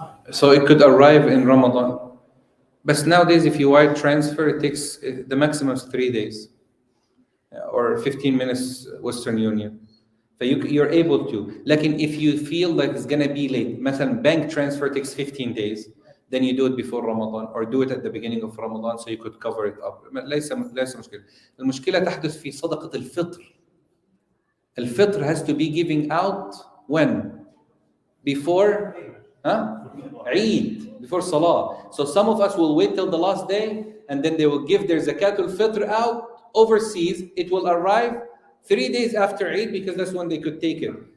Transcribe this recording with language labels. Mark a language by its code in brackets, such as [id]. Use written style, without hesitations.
[en] So it could arrive in Ramadan. But nowadays, if you wire transfer, it takes the maximum is 3 days, or 15 minutes Western Union. So you're able to. Like if you feel like it's gonna be late, [ar] مثلا [en] bank transfer takes 15 days, then you do it before Ramadan or do it at the beginning of Ramadan so you could cover it up. [ar] ليس مشكلة. المشكلة تحدث في صدقة الفطر. [en] الفطر has to be giving out when? Before Eid, before Salah. So some of us will wait till the last day and then they will give their zakatul fitr out overseas. It will arrive 3 days after Eid because that's when they could take it.